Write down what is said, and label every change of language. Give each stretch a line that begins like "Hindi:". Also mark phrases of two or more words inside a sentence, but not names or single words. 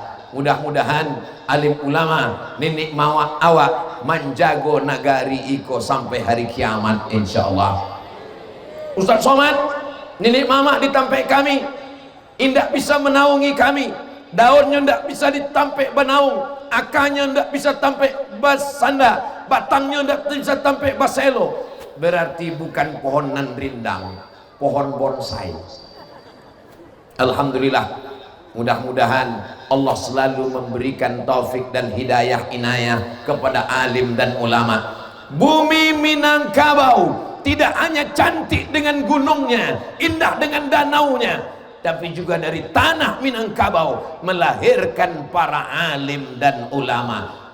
Minangkabau: Mudah-mudahan alim ulama nenek mawak awak menjago nagari iko sampai hari kiamat insyaallah. Ustaz Somad, nenek mama ditampek kami indak bisa menaungi kami, daunnya ndak bisa ditampek benaung, akanya ndak bisa tampek basanda, batangnya ndak bisa tampek baselo.
Indonesian: berarti bukan pohonan rindang, pohon bonsai. Alhamdulillah, mudah-mudahan Allah selalu memberikan taufik dan hidayah inayah kepada alim dan ulama. Bumi Minangkabau tidak hanya cantik dengan gunungnya, indah dengan danaunya, tapi juga dari tanah Minangkabau melahirkan para alim dan ulama.